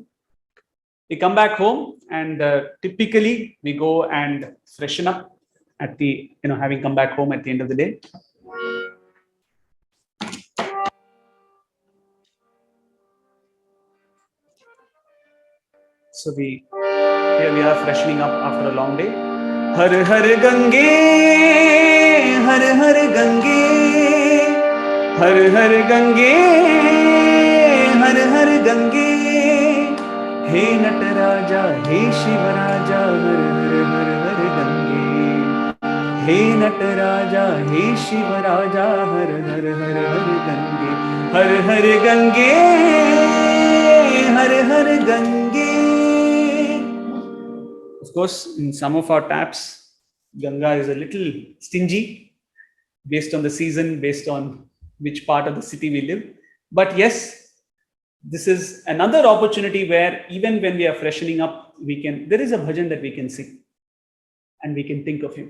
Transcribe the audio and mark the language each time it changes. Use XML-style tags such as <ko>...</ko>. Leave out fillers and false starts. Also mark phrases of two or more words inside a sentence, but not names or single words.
<en>We come back home, and typically we go and freshen up at the, having come back home at the end of the day. So here we are freshening up after a long day.</en> <sa>Har har Gange, har har Gange, har har Gange, har har Gange. He Nataraja, he Shivaraja, har har har har Gange. He Nataraja, he Shivaraja, har har har har Gange. Har har Gange, har har Gange.</sa> <en>Of course, in some of our taps, Ganga is a little stingy based on the season, based on which part of the city we live. But yes, this is another opportunity where even when we are freshening up, there is a</en> <hi>bhajan</hi> <en>that we can sing and we can think of him.</en>